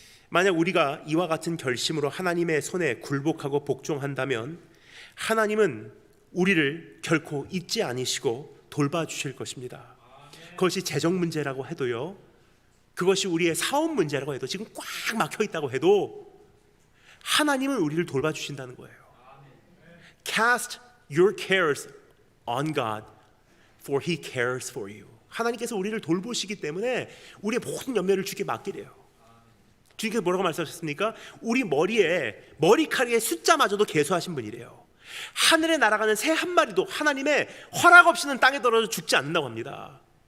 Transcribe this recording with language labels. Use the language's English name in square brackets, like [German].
[Korean] 만약 우리가 이와 같은 결심으로 하나님의 손에 굴복하고 복종한다면 하나님은 우리를 결코 잊지 않으시고 돌봐주실 것입니다. 그것이 재정 문제라고 해도요, 그것이 우리의 사업 문제라고 해도, 지금 꽉 막혀 있다고 해도 하나님은 우리를 돌봐주신다는 거예요. [English] Cast your cares on God, for He cares for you. [Korean] 하나님께서 우리를 돌보시기 때문에 우리의 모든 염려를 주께 맡기래요. 주님께서 뭐라고 말씀하셨습니까? 우리 머리에, 머리카락의 숫자마저도 계수하신 분이래요. 하늘에 날아가는 새 한 마리도 하나님의 허락 없이는 땅에 떨어져 죽지 않는다고 합니다.